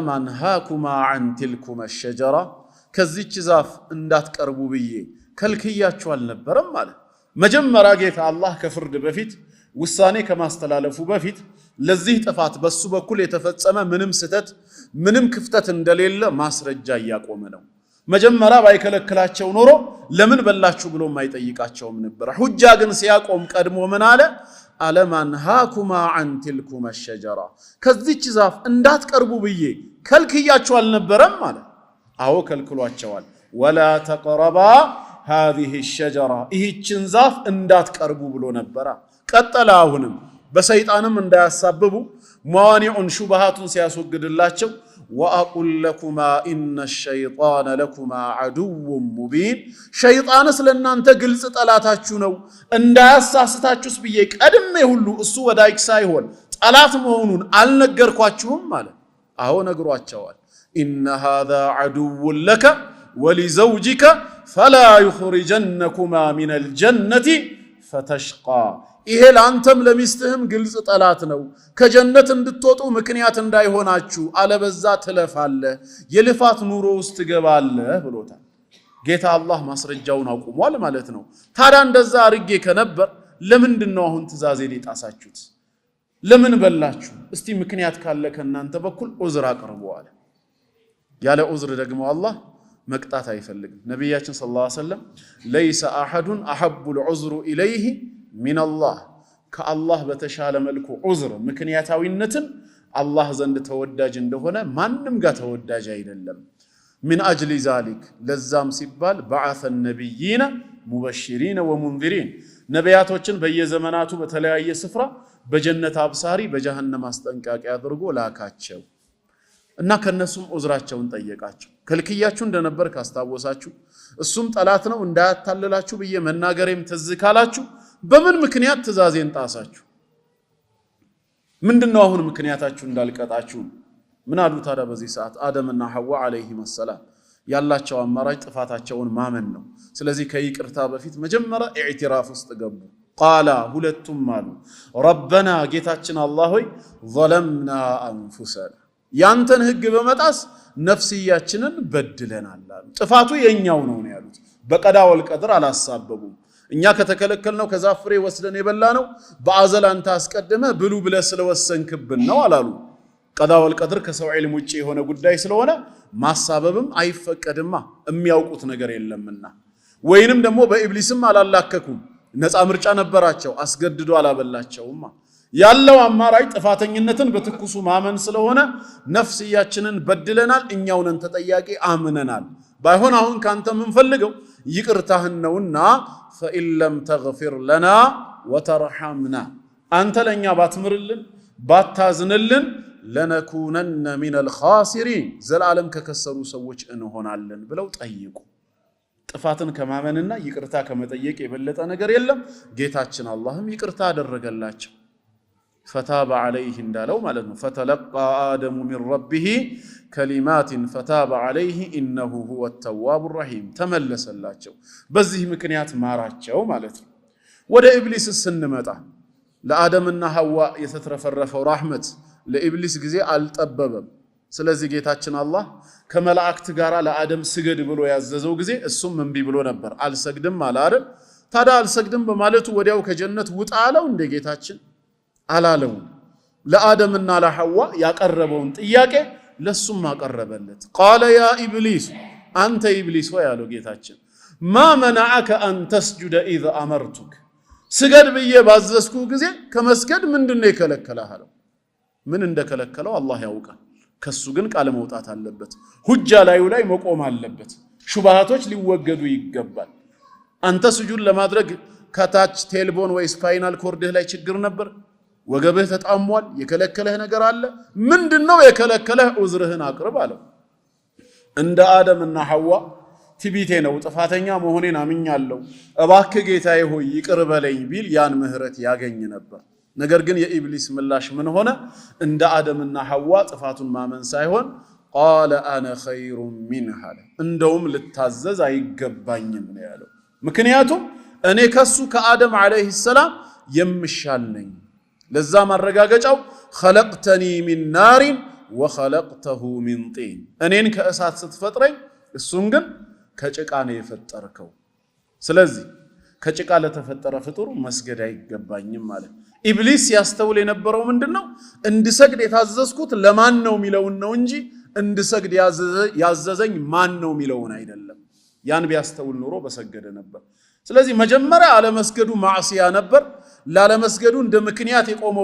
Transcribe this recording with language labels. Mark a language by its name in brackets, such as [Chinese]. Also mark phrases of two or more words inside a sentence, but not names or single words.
[Arabic] أنهكما عن تلكما الشجرة [Amharic] ከዚች ዛፍ እንዳትቀርቡ ብዬ ከልክያችሁ አልነበረም ማለት። መጀመሪያ ጌታ አላህ ከፍርድ በፊት ውሳኔ ከማስተላለፉ በፊት ለዚህ ጥፋት በሱ በኩል የተፈጸመ ምንም ስተት ምንም ክፍተት እንደሌለ ማስረጃ እያቆመ ነው። መጀመሪያ ባይከለክላቸው ኖሮ ለምን በላችሁ ብሎ ማይጠይቃቸውም ነበር። ሁጃ ግን ሲያቆም ቀድሞ ምን አለ? [Arabic] ألم أنهكما عن تلكما الشجرة [Amharic] ከዚች ዛፍ እንዳትቀርቡ ብዬ ከልክያችሁ አልነበረም ማለት። አዎ ከልክሏቸዋል። [Arabic] ولا تقربا هذه الشجرة [Amharic] ይህችን ዛፍ እንዳትቀርቡ ብሎ ነበር ቀጠለ አሁንም በሰይጣንም እንዳያሳብቡ ማዋኒዑን ሹብሃቱን ሲያስወግድላቸው [Arabic] وأقل لكما إن الشيطان لكما عدو مبين [Amharic] ሸይጣንስ ለእናንተ ግልጽ ጠላታችሁ ነው እንዳያሳስታችሁስ ብዬ ቀድሜ ሁሉ እሱ ወዳጅ ሳይሆን ጠላት መሆኑን አልነገርኳችሁም ማለት አዎ ነግሯቸዋል [Arabic] إن هذا عدو لك ولزوجك فلا يخرجنكما من الجنة فتشقى [Amharic] ይሄ ላንተም ለሚስትህም ግልጽ ጠላት ነው ከጀነት እንድትወጡ ምክንያት እንዳይሆናችሁ አለበዛ ትለፋለህ የልፋት ኑሮ ውስጥ ትገባለህ ብሎታል ጌታ አላህ ማስረጃውን አቁሟል ማለት ነው ታዲያ እንደዛ አርጌ ከነበር ለምንድነው አሁን ትእዛዜን የጣሳችሁት ለምን በላችሁ እስቲ ምክንያት ካለ ከናንተ በኩል ዑዝር አቅርቡ አለ ያለ ዑዝር ደግሞ አላህ መቅጣት አይፈልግም ነብያችን [Arabic] صلى الله عليه وسلم [Amharic] ليس [Arabic] احد احب العذر اليه من الله [Amharic] ከአላህ በተሻለ መልኩ ዑዝር ምክንያታዊነትን አላህ ዘንድ ተወዳጅ እንደሆነ ማንንም ጋር ተወዳጅ አይደለም [Arabic] من اجل ذلك [Amharic] ለዛም ሲባል [Arabic] بعث النبيين مبشرين ومنذرين [Amharic] ነቢያቶችን በየዘመናቱ በተለያየ ስፍራ በጀነት አብሳሪ በጀሃነም አስጠንቃቂ አድርጎ ላካቸው እና ከነሱም ዑዝራቸውን ጠየቃቸው ከልክያችሁ እንደነበር ካስታወሳችሁ እሱም ጠላት ነው እንዳያታልላችሁ በየ መናገሬም ተዝካላችሁ በምን ምክንያት ትእዛዜን ጣሳችሁ ምንድነው አሁን ምክንያታችሁ እንዳልቀጣችሁ ምን አሉ ታዲያ በዚህ ሰዓት አደምና ሐዋ [Arabic] عليهم السلام [Amharic] ያላቸው አማራጭ ጥፋታቸውን ማመን ነው ስለዚህ ከይቅርታ በፊት መጀመሪያ ኢዕትራፍ ውስጥ ገቡ ቃላ ሁለቱም አሉ ረበና ጌታችን አላህ ሆይ [Arabic] ظلمنا انفسنا [Amharic] ያንተን ህግ በመጣስ ነፍስያችንን በድለናል አሉ ጥፋቱ የኛው ነው ያሉት [Arabic] بالقضاء والقدر [Amharic] አላሳበቡም እኛ ከተከለከልነው ከዛፍ ፍሬ ወስደን የበላነው በአዘል አንተ አስቀድመ ብሉ ብለ ስለወሰንክብን ነው አላሉ [Arabic] القضاء والقدر [Amharic] ከሰው ዒልም ውጪ የሆነ ጉዳይ ስለሆነ ማሳበብም አይፈቀድማ የሚያውቁት ነገር የለምና ወይንም ደግሞ በኢብሊስም አላላከኩም ነፃ ምርጫ ነበራቸው አስገድዶ አላበላቸውማ ያለው አማራጭ ጥፋተኝነትን በትኩሱ ማመን ስለሆነ ነፍስያችንን በድለናል እኛው ነን ተጠያቂ አምነናል ባይሆን አሁን ካንተ ምን ፈልገው ይቅርታህን ነውና [Arabic] فإن لم تغفر لنا وترحمنا [Amharic] አንተ ለኛ ባትምርልን ባታዝንልን [Arabic] لنكونن من الخاسرين [Amharic] ዘላለም ከከሰሩ ሰዎች እንሆናለን ብለው ጠይቁ ጥፋትን ከማመንና ይቅርታ ከመጠየቅ የበለጠ ነገር የለም ጌታችን አላህም ይቅርታ አደረገላቸው [Arabic] فتاب عليه [Amharic] እንዳለው ማለት ነው فتلقى [Arabic] آدم من ربه كلمات فتاب عليه إنه هو التواب الرحيم [Amharic] ተመለሰላቸው በዚህ ምክንያት ማራቸው ማለት ነው ወደ ኢብሊስ ስንመጣ ለአደምና ሐዋ የተትረፈረፈው ረህመት ለኢብሊስ ጊዜ አልጠበበም ስለዚህ ጌታችን አላህ ከመላእክት ጋር ለአደም ስገድ ብሎ ያዘዘው ጊዜ እሱም እንቢ ብሎ ነበር አልሰግድም አለ አይደል ታዲያ አልሰግድም በማለቱ ወዲያው ከጀነት ውጣ አለው እንደ ጌታችን አላለው ለአደምና ለሐዋ ያቀረበውን ጥያቄ ለሱም አቀረበለት [Arabic] قال يا ابليس انت ابليس [Amharic] ወያለው ጌታችን [Arabic] ما منعك ان تسجد اذا امرتك [Amharic] ስገድ ብዬ ባዘዝኩ ጊዜ ከመስገድ ምንድነው የከለከለህ አለው ምን እንደከለከለው አላህ ያውቃል ከሱ ግን ቃል መውጣት አለበት ሁጃ ላይ መቆም አለበት ሹብሃቶች ሊወገዱ ይገባል አንተ ስጁድ ለማድረግ ከታች ቴልቦን ወይ [English] spinal cord [Amharic] ላይ ችግር ነበር ወገብህ ተጣሟል የከለከለህ ነገር አለ ምንድነው የከለከለህ ዑዝርህን አቅርብ አለው እንደ አደምና ሐዋ ትቢቴ ነው ጥፋተኛ መሆኔን አምኛለሁ እባክህ ጌታዬ ሆይ ይቅር በለኝ ቢል ያን ምህረት ያገኝ ነበር ነገር ግን የኢብሊስ ምላሽ ምን ሆነ እንደ አደምና ሐዋ ጥፋቱን ማመን ሳይሆን [Arabic] قال انا خير منها [Amharic] እንደውም ልታዘዝ አይገባኝም ነው ያለው ምክንያቱም እኔ ከሱ ከአደም አለይሂ ሰላም የምሻል ነኝ ለዛ ማረጋገጫው [Arabic] خلقتني من نار وخلقته من طين [Amharic] እኔን ከእሳት ስትፈጥረኝ እሱን ግን ከጭቃ ነው የፈጠርከው ስለዚህ ከጭቃ ለተፈጠረ ፍጡር መስገድ አይገባኝም ማለት ኢብሊስ ያስተውል የነበረው ምንድነው እንድሰግድ የታዘዝኩት ለማን ነው ሚለውን ነው እንጂ እንድሰግድ ያዘዘኝ ማን ነው ሚለውን አይደለም ያን ቢያስተውል ኖሮ በሰገደ ነበር ስለዚህ መጀመሪያ አለ መስገዱ ማዕሲያ ነበር ላለመስገዱ እንደ ምክንያት የቆመው